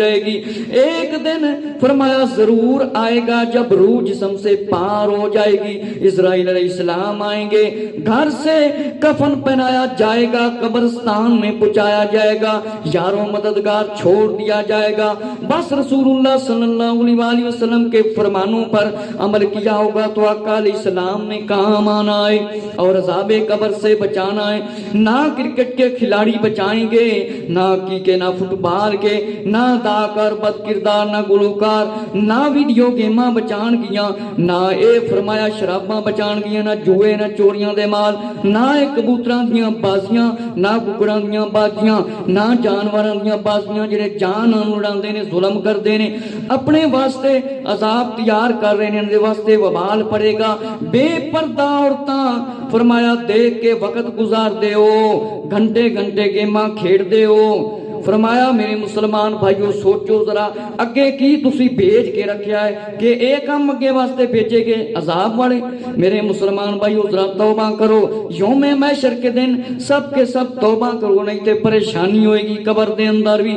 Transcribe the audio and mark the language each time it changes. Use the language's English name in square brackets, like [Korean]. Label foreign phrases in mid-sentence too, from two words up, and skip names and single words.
[Urdu] رہے گی، ایک دن فرمایا ضرور آئے گا جب روح جسم سے پار ہو جائے گی، اسرائیل علیہ السلام آئیں گے، گھر سے کفن پہنایا جائے گا، قبرستان میں پہنچایا جائے گا، یاروں مددگار چھوڑ دیا جائے گا، بس رسول اللہ [Arabic] صلی اللہ علیہ وسلم [Urdu] کے فرمانوں پر عمل کیا ہوگا تو آقا [Arabic] علیہ السلام [Urdu] نے کام آنا ہے اور عذاب قبر سے بچانا ہے۔ نہ کرکٹ کے کھلاڑی بچائیں گے، [Punjabi] نہ کی نہ فٹ بال کے، نہ اداکار بد کردار، نہ گلوکار، نہ ویڈیو گیماں بچان گیاں، نہ اے فرمایا شراباں بچان گیاں، نہ جوئے، نہ چوریاں دے مال، نہ اے کبوتراں دیاں بازیاں، نہ ککڑاں دیاں بازیاں، نہ جانوراں دیاں بازیاں جڑے جان اڑاندے نے، ظلم کردے نے، اپنے واسطے عذاب تیار کر رہے نے، ان دے واسطے وبال پڑے گا۔ بے پردہ عورتاں فرمایا دیکھ کے وقت گزار دے ہو، گھنٹے گھنٹے گیماں کھیڑ دے ہو، فرمایا میرے مسلمان بھائیو سوچو ذرا اگے کی تسی بھیج کے رکھیا ہے کہ ایک ہم اگے واسطے بھیجے گے عذاب والے۔ [Urdu] میرے مسلمان بھائیو ذرا توبہ کرو، یوم محشر کے دن سب کے سب توبہ کرو، [Punjabi] نہیں تے پریشانی ہوئے گی قبر دے اندر بھی۔